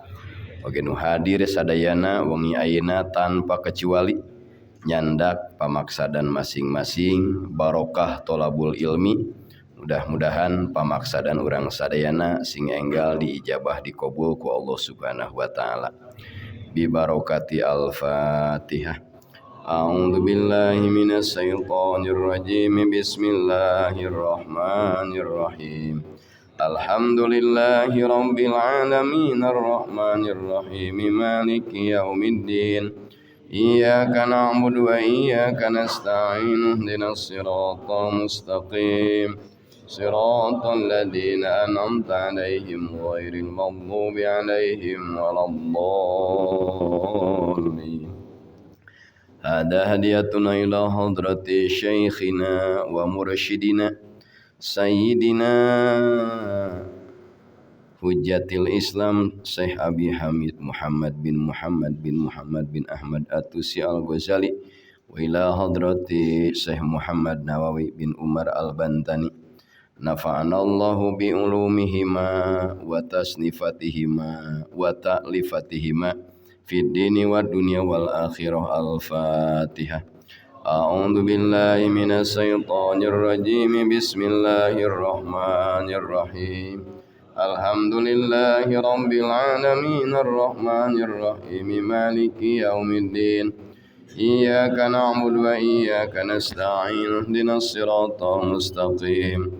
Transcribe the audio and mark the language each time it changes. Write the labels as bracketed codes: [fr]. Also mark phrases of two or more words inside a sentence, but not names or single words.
[su] Oge nu hadir sadayana wengi ayeuna tanpa kecuali nyandak pamaksadan masing-masing, barokah [ar] طلب العلم. [su] Mudah-mudahan pamaksadan urang sadayana sing enggal diijabah dikabul ku Allah [ar] سبحانه وتعالى. ببركة الفاتحة. أعوذ بالله من الشيطان الرجيم. بسم الله الرحمن الرحيم. الحمد لله رب العالمين الرحمن الرحيم مالك يوم الدين. إياك نعبد وإياك نستعين اهدنا الصراط المستقيم. صراط الذين أنعمت عليهم غير المغضوب عليهم ولا الضالين. هذه هديتنا إلى حضرة شيخنا ومرشدنا سيدنا حجة الإسلام شيخ أبي حامد محمد بن أحمد الطوسي الغزالي وإلى حضرة شيخ محمد نووي بن عمر البنتني. نفعنا الله بعلومهما وتصنيفاتهما وتأليفاتهما في الدين والدنيا والآخرة. الفاتحة. أعوذ بالله من الشيطان الرجيم. بسم الله الرحمن الرحيم. الحمد لله رب العالمين الرحمن الرحيم مالك يوم الدين. إياك نعبد وإياك نستعين اهدنا الصراط المستقيم.